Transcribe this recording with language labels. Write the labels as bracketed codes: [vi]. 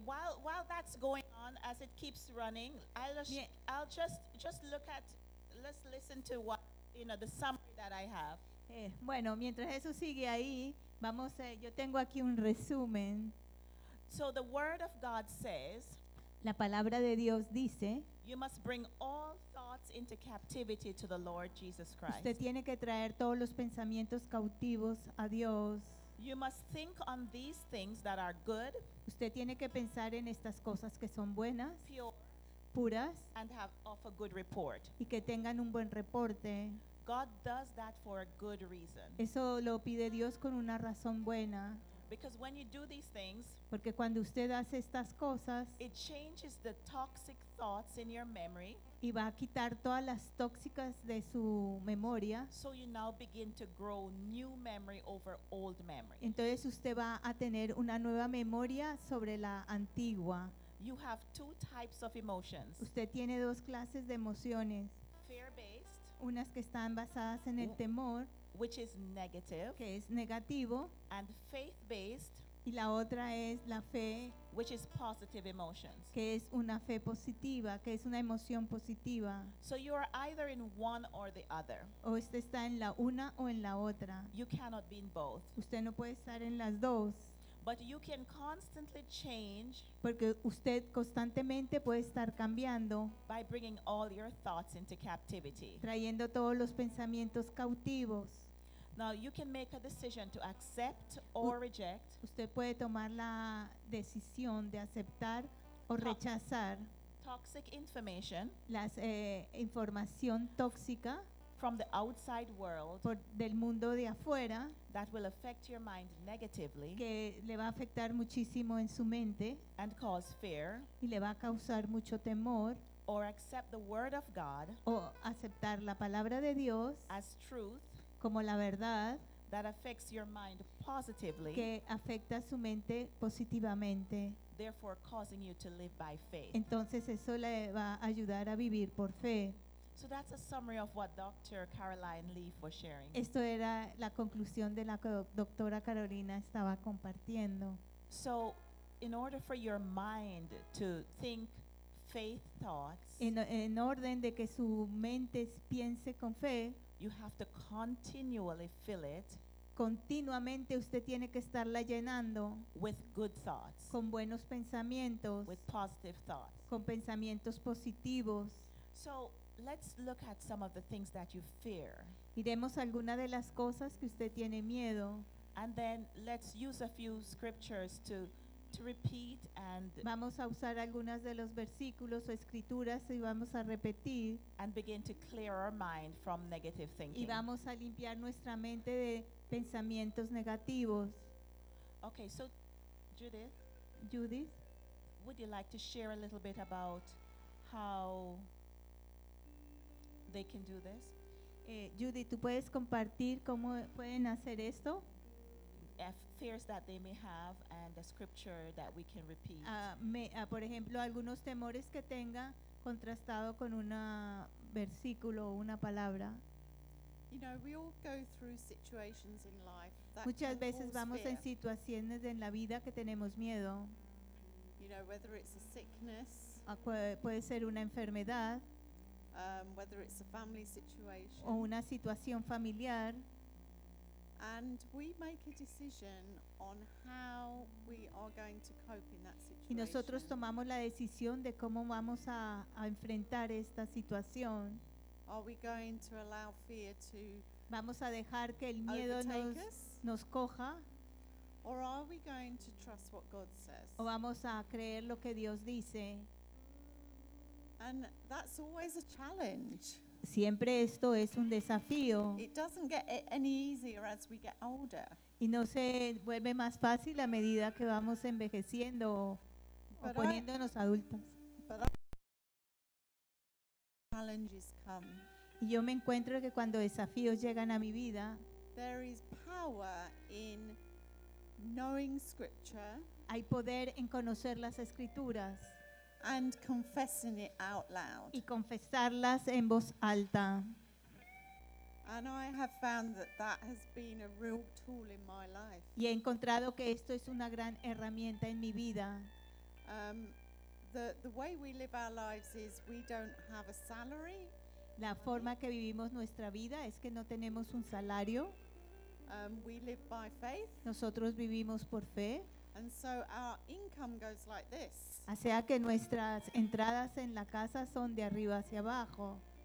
[en] While that's going on, as it keeps running, I'll just look at, let's listen to what you know the summary that I have. [es] Bueno, mientras eso sigue ahí, vamos. Yo tengo aquí un resumen. [en] So the word of God says, [es] la palabra de Dios dice, [en] you must bring all thoughts into captivity to the Lord Jesus Christ. [es] Usted tiene que traer todos los pensamientos cautivos a Dios. [en] You must think on these things that are good. [es] Usted tiene que pensar en estas cosas que son buenas, [en] pure, [es] puras, [en] and have of a good report. [es] Y que tengan un buen reporte. [en] God does that for a good reason. [es] Eso lo pide Dios con una razón buena. [en] Because when you do these things, [es] porque cuando usted hace estas cosas, [en] it changes the toxic thoughts in your memory, [es] y va a quitar todas las tóxicas de su memoria. [en] So you now begin to grow new memory over old memory. [es] Entonces usted va a tener una nueva memoria sobre la antigua. [en] You have two types of emotions. [es] Usted tiene dos clases de emociones. [en] Fear-based. [es] Unas que están basadas en el temor. [en] Which is negative, [es] que es negativo, [en] and faith-based, [es] y la otra es la fe, [en] which is positive emotions, [es] que es una fe positiva, que es una emoción positiva. [en] So you are either in one or the other. [es] O usted está en la una o en la otra. [en] You cannot be in both. [es] Usted no puede estar en las dos. [en] But you can constantly change. [es] Porque usted constantemente puede estar cambiando. [en] By bringing all your thoughts into captivity. [es] Trayendo todos los pensamientos cautivos. [en] Now you can make a decision to accept or reject. [es] Usted puede tomar la decisión de aceptar o rechazar. [en] Toxic information. [es] Las información tóxica. [en] From the outside world, [es] por del mundo de afuera, [en] that will affect your mind negatively, [es] que le va a afectar muchísimo en su mente, [en] and cause fear, [es] y le va a causar mucho temor, [en] or accept the word of God, [es] o aceptar la palabra de Dios, [en] as truth, [es] como la verdad, [en] that affects your mind positively, [es] que afecta su mente positivamente. [en] therefore causing you to live by faith. [es] Entonces eso le va a ayudar a vivir por fe. [en] So that's a summary of what Dr. Caroline Leaf was sharing. [es] Esto era la conclusión de la que doctora Carolina estaba compartiendo. [en] So in order for your mind to think faith thoughts, [es] en orden de que su mente piense con fe, [en] you have to continually fill it. [es] Continuamente usted tiene que estarla llenando [en] with good thoughts, [es] con buenos pensamientos, [en] with positive thoughts, [es] con pensamientos positivos. [en] So let's look at some of the things that you fear. [es] Miremos algunas de las cosas que usted tiene miedo. [en] And then let's use a few scriptures to repeat and [es] vamos a usar algunas de los versículos o escrituras y vamos a repetir [en] and begin to clear our mind from negative thinking. [es] Y vamos a limpiar nuestra mente de pensamientos negativos. [en] Okay, so Judith. [es] Judith, [en] would you like to share a little bit about how they can do this? [es] Judith, ¿tú puedes compartir cómo pueden hacer esto? [en] Fears that they may have and a scripture that we can repeat. [es] Por ejemplo, algunos temores que tenga contrastado con un versículo o una palabra. [en] You know, we all go through situations in life that [es] muchas veces vamos en situaciones en la vida que tenemos miedo. [en] You know, whether it's a sickness, [es] puede ser una enfermedad, [en] whether it's a family situation, [es] o una situación familiar. [en] And we make a decision on how we are going to cope in that situation. [es] Y nosotros tomamos la decisión de cómo vamos a enfrentar esta situación. [en] Are we going to allow fear to [es] vamos a dejar que el miedo nos coja? [en] Or are we going to trust what God says? [es] O vamos a creer lo que Dios dice. [en] And that's always a challenge. [es] Siempre esto es un desafío. [en] It doesn't get any easier as we get older. [es] Y no se vuelve más fácil a medida que vamos envejeciendo o poniéndonos adultos. [en] Challenges come. [es] Y yo me encuentro que cuando desafíos llegan a mi vida, [en] there is power in knowing scripture. [es] Hay poder en conocer las escrituras. [en] And confessing it out loud. [es] Y confesarlas en voz alta. [en] And I have found that that has been a real tool in my life. [es] Y he encontrado que esto es una gran herramienta en mi vida. [en] The way we live our lives is we don't have a salary. [es] La forma que vivimos nuestra vida es que no tenemos un salario. [en] We live by faith. [es] Nosotros vivimos por fe. [en] And so our income goes like this. [es] O sea que nuestras entradas en la casa son de arriba hacia abajo.